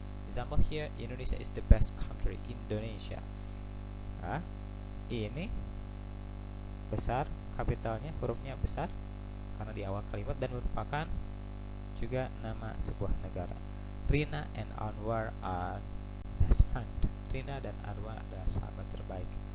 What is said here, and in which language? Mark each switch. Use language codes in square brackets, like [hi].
[en] Example here, Indonesia is the best country. [id] Indonesia. Nah, ini besar, kapitalnya, hurufnya besar karena di awal kalimat dan merupakan juga nama sebuah negara. [en] Rina and Anwar are best friend. [id] Rina dan Anwar adalah sahabat terbaik.